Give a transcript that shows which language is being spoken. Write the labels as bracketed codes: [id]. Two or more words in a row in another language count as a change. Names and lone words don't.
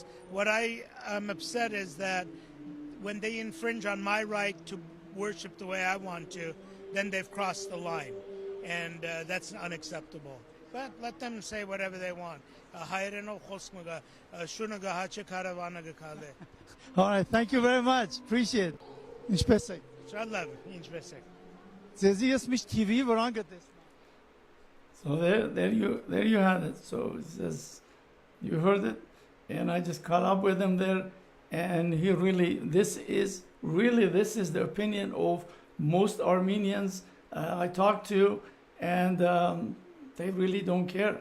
[en] What I am upset is that when they infringe on my right to worship the way I want to, then they've crossed the line. And that's unacceptable. But let them say whatever they want. All right, thank you very much. Appreciate it. [hy] Ինչպես եք։ Շատ լավ, ինչպես եք։ Ձեզի ես միշտ TV վրան գտես։ [en] So there you had it. So it says, you heard it, and I just caught up with him there, and he really, this is the opinion of most Armenians I talk to, and they really don't care.